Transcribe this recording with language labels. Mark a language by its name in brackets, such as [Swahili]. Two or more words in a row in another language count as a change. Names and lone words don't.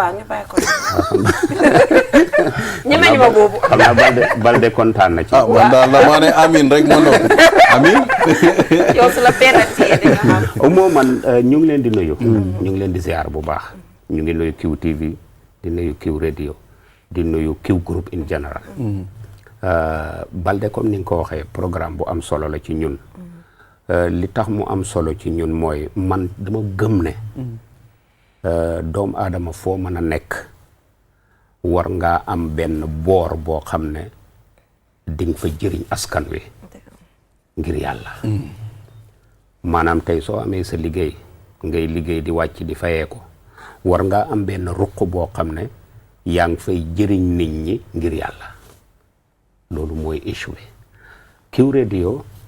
[Wolof] waaw ñu bàyyi ko noonu ñemeñu ma boobu xam naa Balde kontaan na ci man daal la maa ne amiin rek ma ndox amiin yow su la perantiyee di nga xam moo man ñu ngi leen di nuyu ñu ngi leen di ziar bu baax ñu ngi nuyu Q TV di nuyu Q radio di nuyu Q group [English] in general [Wolof] Balde comme ni nga ko waxee programme bu am solo la ci ñun li tax mu am solo ci ñun mooy man dama gëm ne doomu aadama foo mën a nekk war ngaa am benn boor boo xam ne di nga fa jëriñ askan wi ngir yàlla maanaam tey soo amee sa liggéey ngay liggéey di wàcc di fayee ko war ngaa am benn ruq boo xam ne yaa ngi fay jëriñ nit ñi ngir yàlla loolu mooy échoué Q radio